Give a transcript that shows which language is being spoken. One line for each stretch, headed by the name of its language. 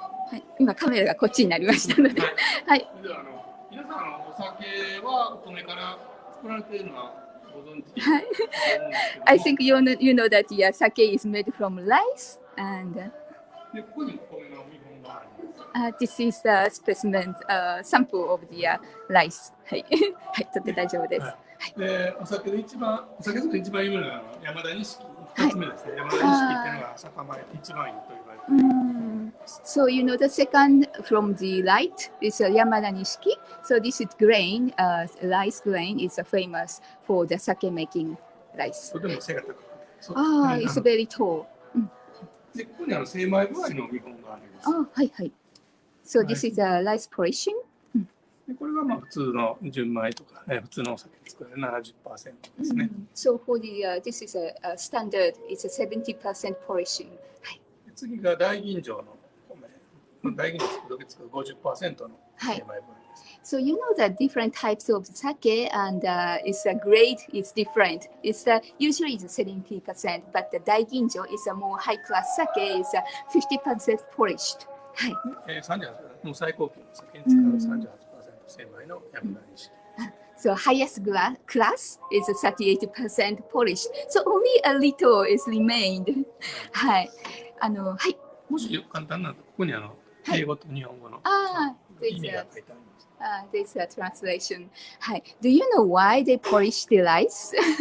Japanese: はい、今カメラがこっちになりましたので、はい。皆さんお酒はお米から作られているのはご存知？はい。
English: I think you know that your sake is made from rice and.
Japanese: でここにお米の見本があるんです。
English: This is the specimen sample of the rice.
Japanese: はい、はい、とって大丈夫です。でお酒作り一番有名なのは山田錦2つ目ですね。山田錦っていうのが酒米一番いいと言われています。
English: So you know the second from the right is Yamada Nishiki. So this is grain, rice grain is famous for the sake making rice.
Japanese: とても背が高くて。
English: It's very tall.
Japanese: でここに精米具合の見本があります。はいはい。
English: So this is a rice polishing.
Japanese: でこれが普通の純米とか、普通のお酒作る 70% ですね。
English: So for the this is a standard, it's a 70% polishing.
Japanese: はい。次が大吟醸の米。大吟醸作る時作る 50% の精米具合です。
English: So you know the different types of sake and its grade is different. It's usually it's 70%, but the daiginjo is a more high class sake is 50% polished.
Japanese: はい。 38%の最高級の酒に使う 38% 精米の山田錦。
English: So highest class is 38% polished. So only a little is remained.
Japanese: はい。はい。もし簡単なのここに英語と日本語の意味が書いてあります。
English: There's a translation.
Japanese: はい。
English: Do you know why they polish the rice?